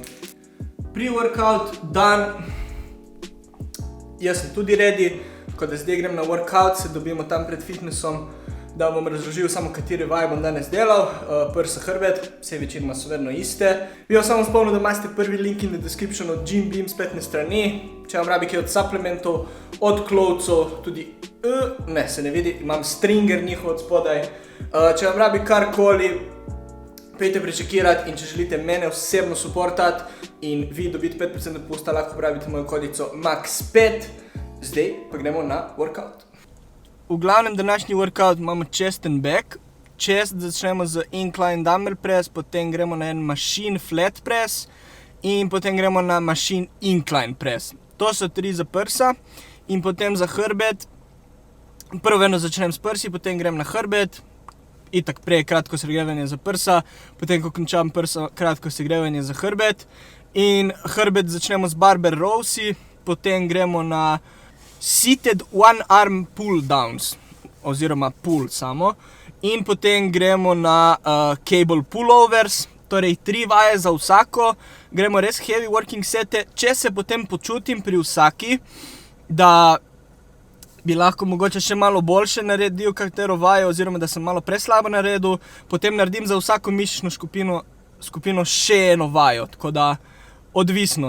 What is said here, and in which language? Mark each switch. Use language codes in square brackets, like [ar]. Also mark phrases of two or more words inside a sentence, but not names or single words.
[en] Pre-workout dan, [sl] jaz sem tudi ready, tako da zdaj grem na workout, se dobimo tam pred fitnessom, da bom razložil samo kateri vaj bom danes delal, prsa, hrbet, vse večinoma so vedno iste. Bi vam samo spomnil, da imate prvi link [en] in the description [sl] od Jim Beam spletne strani, če vam rabi kaj od supplementov, od klovcov, tudi ne, se ne vidi, imam stringer njihov od spodaj. Če vam rabi karkoli, pejte prečekirati in če želite mene osebno supportati in vi dobiti 5% popusta, lahko uporabite mojo kodico MAX5. Zdaj pa gremo na workout. V glavnem današnji workout imamo [en] chest and back. [sl] Chest začnemo z [en] incline dumbbell press, [sl] potem gremo na en [en] machine flat press [sl] in potem gremo na [en] machine incline press. [sl] To so 3 za prsa in potem za hrbet. Prvo vedno začnem s prsi, potem grem na hrbet. Itak prej kratko segrevanje za prsa, potem ko končam prsa, kratko segrevanje za hrbet. In hrbet začnemo z [en] barbell rowsi, [sl] potem gremo na [en] seated one arm pull downs, [sl] oziroma pull samo. In potem gremo na [en] cable pullovers, [sl] torej 3 vaje za vsako. Gremo res [en] heavy working sete, [sl] če se potem počutim pri vsaki, da bi lahko mogoče še malo boljše naredil katero vajo, oziroma da sem malo preslabo naredil, potem naredim za vsako mišično skupino še eno vajo, tako da odvisno.